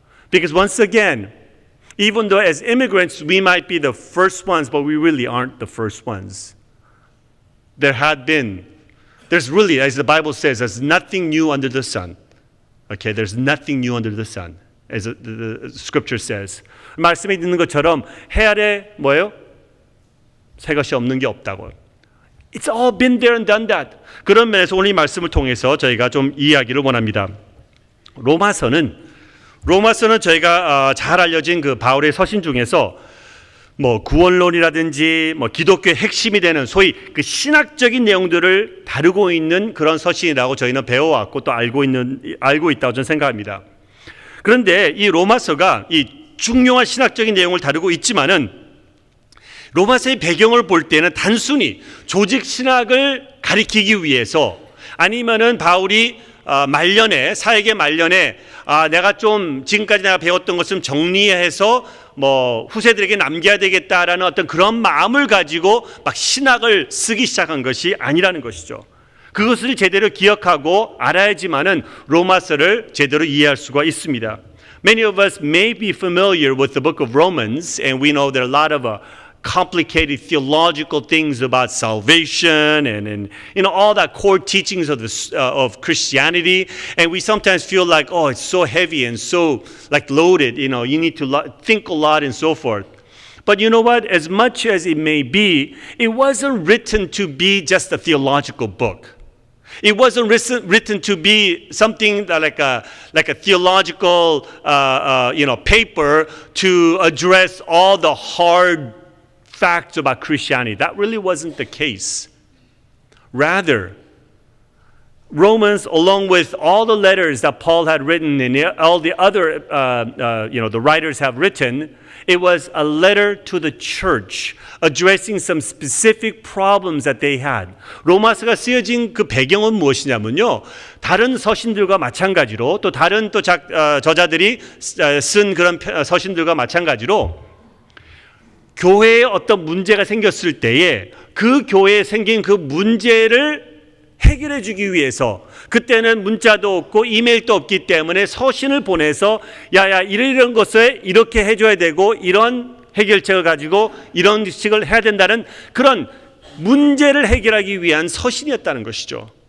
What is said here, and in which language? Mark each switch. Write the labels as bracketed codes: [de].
[en] Because once again, even though as immigrants we might be the first ones, but we really aren't the first ones. There's really, as the Bible says, there's nothing new under the sun. Okay, there's nothing new under the sun, as the scripture says. [ko] 말씀에 있는 것처럼 해 아래 뭐예요? 새 것이 없는 게 없다고. [en] It's all been there and done that. [ko] 그런 면에서 오늘 이 말씀을 통해서 저희가 좀 이해하기를 원합니다. 로마서는 저희가 잘 알려진 그 바울의 서신 중에서 뭐 구원론이라든지 뭐 기독교의 핵심이 되는 소위 그 신학적인 내용들을 다루고 있는 그런 서신이라고 저희는 배워왔고 또 알고 있다고 저는 생각합니다. 그런데 이 로마서가 이 중요한 신학적인 내용을 다루고 있지만은 로마서의 배경을 볼 때는 단순히 조직 신학을 가리키기 위해서 아니면은 바울이 사역의 말년에 내가 좀 지금까지 내가 배웠던 것을 정리해서 뭐 후세들에게 남겨야 되겠다라는 어떤 그런 마음을 가지고 막 신학을 쓰기 시작한 것이 아니라는 것이죠. 그것을 제대로 기억하고 알아야지만은 로마서를 제대로 이해할 수가 있습니다. [en] Many of us may be familiar with the book of Romans, and we know there are a lot of complicated theological things about salvation and all that core teachings of Christianity, and we sometimes feel like, oh, it's so heavy and so like loaded, you need to think a lot and so forth. But you know what? As much as it may be, it wasn't written to be just a theological book. It wasn't written to be something like a theological paper to address all the hard facts about Christianity. That really wasn't the case. Rather, Romans, along with all the letters that Paul had written and all the other, the writers have written, it was a letter to the church addressing some specific problems that they had. [ko] 로마서가 쓰여진 그 배경은 무엇이냐면요, 다른 서신들과 마찬가지로 또 다른 또 저자들이 쓴 그런 서신들과 마찬가지로 교회에 어떤 문제가 생겼을 때에 그 교회에 생긴 그 문제를 해결해 주기 위해서, 그때는 문자도 없고 이메일도 없기 때문에 서신을 보내서 이런 것을 이렇게 해줘야 되고 이런 해결책을 가지고 이런 식을 해야 된다는 그런 문제를 해결하기 위한 서신이었다는 것이죠.